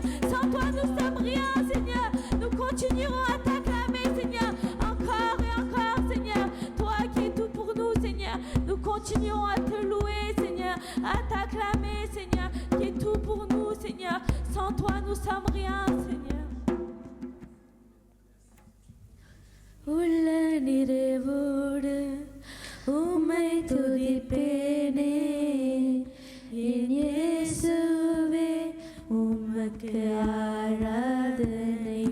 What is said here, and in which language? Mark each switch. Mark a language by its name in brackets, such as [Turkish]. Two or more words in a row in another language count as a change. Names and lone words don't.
[French] Sans toi, nous sommes rien, Seigneur. Nous continuerons à t'acclamer, Seigneur. Encore et encore, Seigneur. Toi qui es tout pour nous, Seigneur. Nous continuons à te louer, Seigneur. À t'acclamer, Seigneur. Qui est tout pour nous, Seigneur. Sans toi, nous sommes rien, Seigneur. [Tamil] உள்ள நிறைவோடு உம்மை துதிப்பேனே என் இயேசுவே உமக்கு ஆராதனை